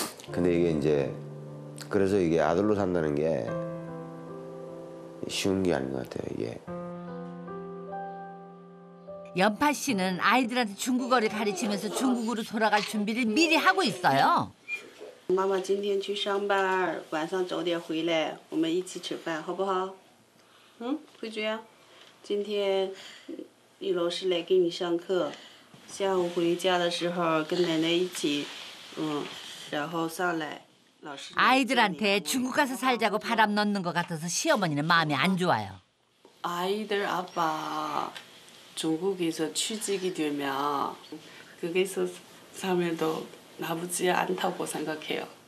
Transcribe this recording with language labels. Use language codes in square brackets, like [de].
[ko] 근데 이게 이제 그래서 이게 아들로 산다는 게 쉬운 게 아닌 것 같아요, 이게. 연파 씨는 아이들한테 중국어를 가르치면서 중국으로 돌아갈 준비를 미리 하고 있어요. [zh] 妈妈今天去上班，晚上9点回来，我们一起吃饭，好不好？慧娟，今天李老师来给你上课，下午回家的时候跟奶奶一起，然后上来，老师 [ko] 아이들한테 중국 가서 살자고 바람 넣는 것 같아서 시어머니는 마음이 안 좋아요. 아이들 아빠 중국에서 취직이 되면 거기서 살면도 나쁘지 않다고 생각해요.